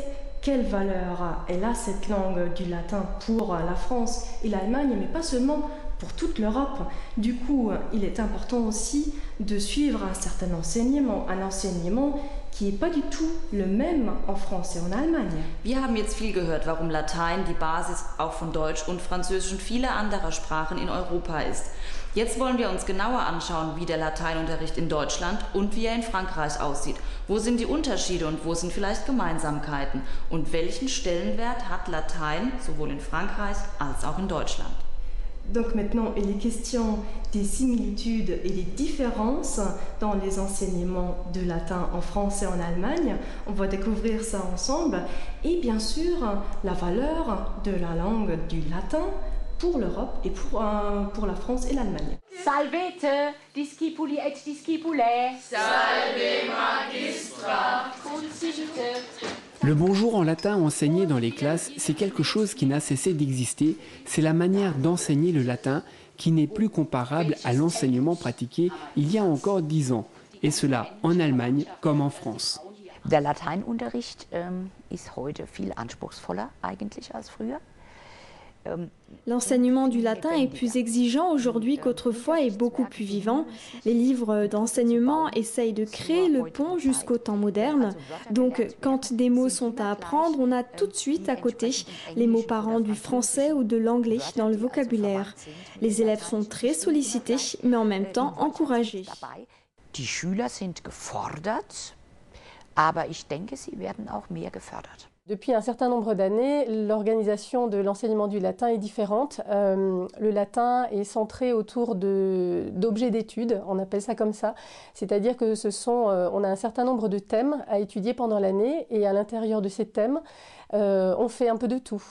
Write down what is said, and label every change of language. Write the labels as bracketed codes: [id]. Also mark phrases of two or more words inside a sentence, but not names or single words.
[fr] Quelle valeur elle a cette langue du latin pour la France et l'Allemagne, mais pas seulement pour toute l'Europe. Du coup, il est important aussi de suivre un certain enseignement qui n'est pas du tout le même en France et en Allemagne. [de] Wir haben jetzt viel gehört, warum Latein die Basis auch von Deutsch und Französisch und vieler anderer Sprachen in Europa ist. Jetzt wollen wir uns genauer anschauen, wie der Lateinunterricht in Deutschland und wie er in Frankreich aussieht. Wo sind die Unterschiede und wo sind vielleicht Gemeinsamkeiten? Und welchen Stellenwert hat Latein sowohl in Frankreich als auch in Deutschland? [fr] Donc maintenant, il est question des similitudes et des différences dans les enseignements de latin en France et en Allemagne. On va découvrir ça ensemble. Et bien sûr, la valeur de la langue du latin pour l'Europe et pour la France et l'Allemagne. [la] Salvete, discipuli et discipulae. Salve magistra. Consiste. [fr] Le bonjour en latin enseigné dans les classes, c'est quelque chose qui n'a cessé d'exister. C'est la manière d'enseigner le latin qui n'est plus comparable à l'enseignement pratiqué il y a encore 10 ans. Et cela en Allemagne comme en France. [de] Der Lateinunterricht ist heute viel anspruchsvoller eigentlich als früher. [fr] L'enseignement du latin est plus exigeant aujourd'hui qu'autrefois et beaucoup plus vivant. Les livres d'enseignement essayent de créer le pont jusqu'au temps moderne. Donc, quand des mots sont à apprendre, on a tout de suite à côté les mots parents du français ou de l'anglais dans le vocabulaire. Les élèves sont très sollicités, mais en même temps encouragés. [de] Die Schüler sind gefordert, aber ich denke, sie werden auch mehr gefördert. [fr] Depuis un certain nombre d'années, l'organisation de l'enseignement du latin est différente. Le latin est centré autour d'objets d'études, on appelle ça comme ça. C'est-à-dire que on a un certain nombre de thèmes à étudier pendant l'année et à l'intérieur de ces thèmes, on fait un peu de tout.